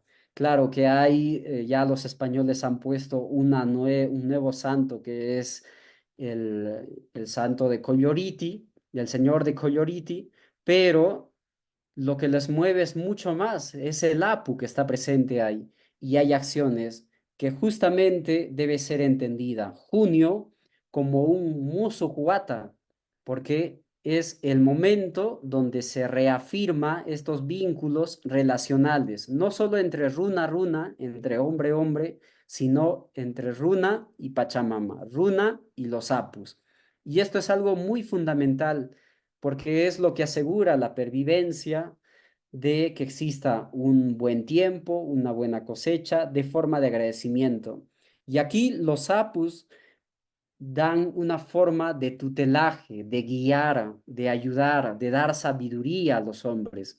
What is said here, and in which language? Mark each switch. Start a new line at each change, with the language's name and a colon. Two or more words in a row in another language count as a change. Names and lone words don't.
Spanish: Claro que hay, ya los españoles han puesto un nuevo santo que es el santo de Colloriti, el señor de Colloriti, pero lo que les mueve es mucho más, es el Apu que está presente ahí y hay acciones que justamente debe ser entendida. Junio como un
Quechua: musu juata,
Spanish: porque es el momento donde se reafirma estos vínculos relacionales, no solo entre
Quechua: runa runa,
Spanish: entre hombre hombre, sino entre runa y Pachamama, runa y los apus. Y esto es algo muy fundamental porque es lo que asegura la pervivencia de que exista un buen tiempo, una buena cosecha, de forma de agradecimiento. Y aquí los apus dan una forma de tutelaje, de guiar, de ayudar, de dar sabiduría a los hombres.